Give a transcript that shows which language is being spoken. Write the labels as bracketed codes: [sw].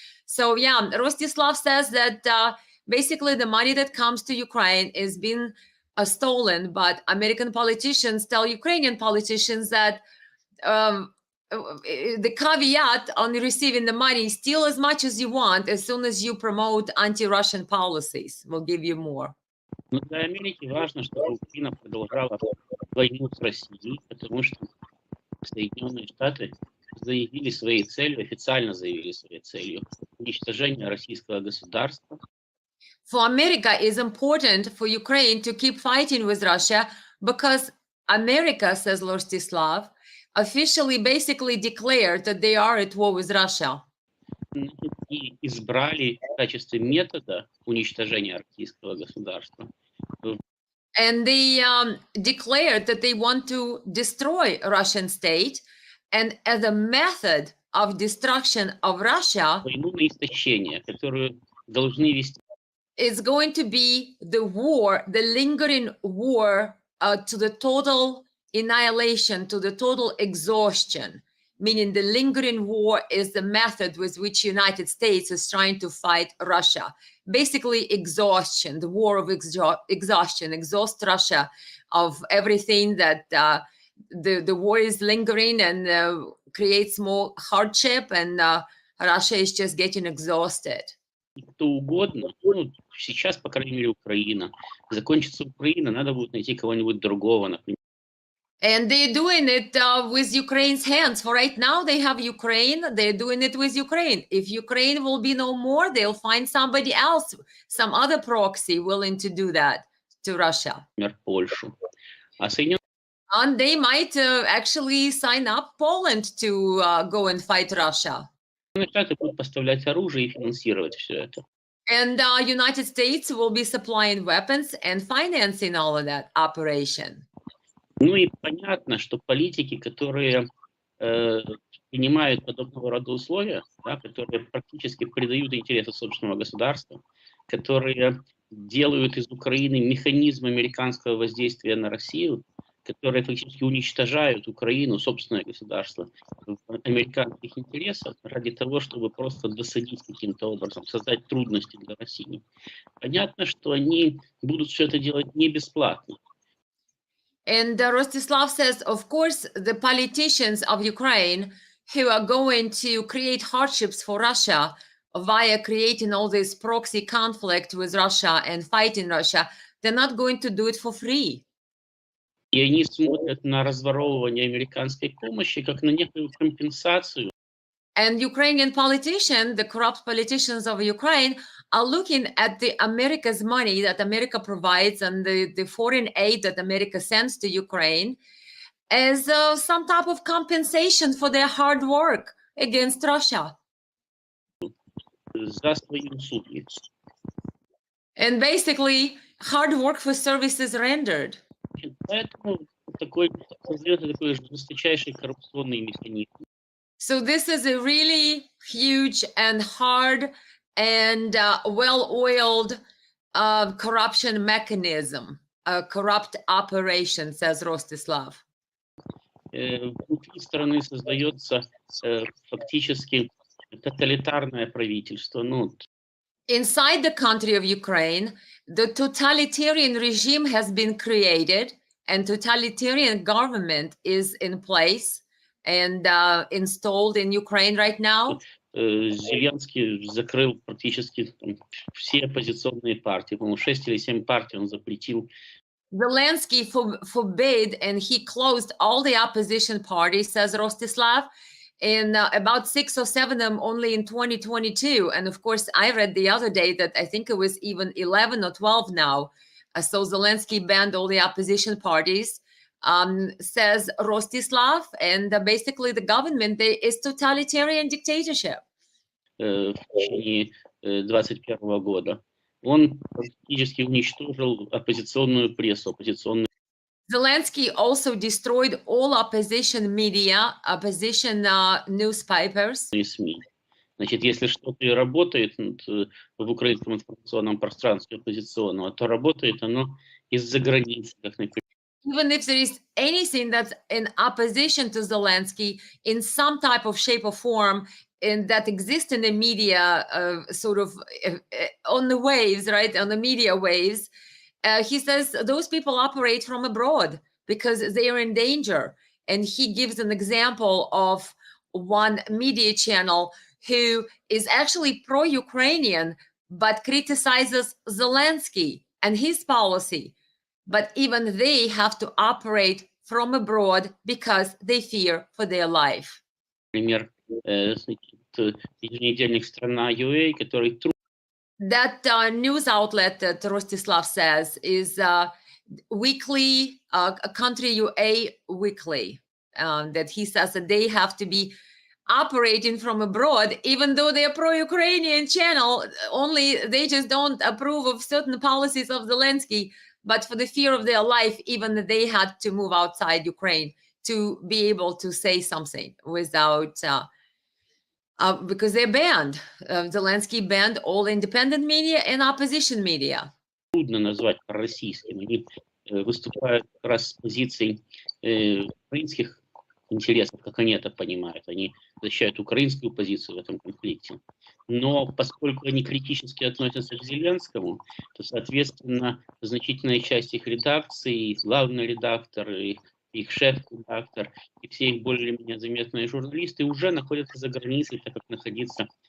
[en] So yeah, Rostislav says that basically the money that comes to Ukraine is being stolen, but American politicians tell Ukrainian politicians that the caveat on receiving the money, steal as much as you want as soon as you promote anti-Russian policies. We'll give you more. [ru] Но для Америки важно, чтобы Украина продолжала войну с Россией, потому что Соединенные Штаты заявили своей целью, официально заявили своей целью уничтожение российского государства. [en] For America, it's important for Ukraine to keep fighting with Russia because America, says Rostislav, officially basically declared that they are at war with Russia. [ru] И избрали в качестве метода уничтожения российского государства. [en] And they declared that they want to destroy Russian state, and as a method of destruction of Russia, [ru] войну на истощение, которую должны вести. [en] It's going to be the war, the lingering war to the total annihilation, to the total exhaustion, meaning the lingering war is the method with which United States is trying to fight Russia. Basically exhaustion, the war of exhaustion, exhaust Russia of everything that the war is lingering and creates more hardship, and Russia is just getting exhausted. [ru] кто угодно, ну, сейчас, по крайней мере, Украина. Закончится Украина, надо будет найти кого-нибудь другого, например. [en] And they're doing it with Ukraine's hands. For right now, they have Ukraine. They're doing it with Ukraine. If Ukraine will be no more, they'll find somebody else, some other proxy willing to do that to Russia. [ru] Польшу. А Соединенные [en] And they might actually sign up Poland to go and fight Russia. [ru] Штаты будут поставлять оружие и финансировать все это. [en] And United States will be supplying weapons and financing all of that operation. [ru] Ну и понятно, что политики, которые принимают подобного рода условия, да, которые практически предают интересы собственного государства, которые делают из Украины механизм американского воздействия на Россию, которые фактически уничтожают Украину, собственное государство, в американских интересах ради того, чтобы просто досадить каким-то образом, создать трудности для России. Понятно, что они будут все это делать не бесплатно. [en] And Rostislav says, of course, the politicians of Ukraine who are going to create hardships for Russia via creating all this proxy conflict with Russia and fighting Russia, they're not going to do it for free. [ru] И они смотрят на разворовывание американской помощи как на некую компенсацию. [en] And Ukrainian politicians, the corrupt politicians of Ukraine, are looking at the America's money that America provides and the foreign aid that America sends to Ukraine as some type of compensation for their hard work against Russia. [ru] За свои услуги. [en] And basically, hard work for services rendered. [ru] Поэтому создается такой жесточайший коррупционный механизм. [en] So this is a really huge and hard and well-oiled corruption mechanism, a corrupt operation, says Rostislav. [ru] Внутри страны создается фактически тоталитарное правительство. Ну, [en] Inside the country of Ukraine, the totalitarian regime has been created and totalitarian government is in place and installed in Ukraine right now. [ru] Зеленский закрыл практически все оппозиционные партии. По-моему, 6 или 7 партий он запретил. [en] Zelensky forbade and he closed all the opposition parties, says Rostislav, and about 6 or 7 of them only in 2022. And of course, I read the other day that I think it was even 11 or 12 now. So Zelensky banned all the opposition parties, says Rostislav. And basically the government is totalitarian dictatorship. [ru] В течение 2021 года. Он практически уничтожил оппозиционную прессу, оппозиционную. [en] Zelensky also destroyed all opposition media, opposition newspapers. [ru] СМИ. Значит, если что-то и работает в украинском информационном пространстве оппозиционного, то работает оно из-за границы, как, например. [en] Even if there is anything that's in opposition to Zelensky in some type of shape or form, and that exists in the media, sort of on the waves, right, on the media waves, he says those people operate from abroad because they are in danger. And he gives an example of one media channel who is actually pro-Ukrainian, but criticizes Zelensky and his policy. But even they have to operate from abroad because they fear for their life. [ru] Например, еженедельник «Страна.ua», который [en] That news outlet that Rostislav says is weekly, Country UA Weekly, that he says that they have to be operating from abroad, even though they're pro-Ukrainian channel, only they just don't approve of certain policies of Zelensky, but for the fear of their life, even they had to move outside Ukraine to be able to say something without, because they're banned. Zelensky banned all independent media and opposition media. [ru] Трудно назвать пророссийским. Они выступают как раз с позиций украинских интересов, как они это понимают. Они защищают украинскую позицию в этом конфликте. Но поскольку они критически относятся к Зеленскому, то, соответственно, значительная часть их редакции, их главный редактор, их шеф-редактор и все их более-менее заметные журналисты уже находятся за границей, так как находиться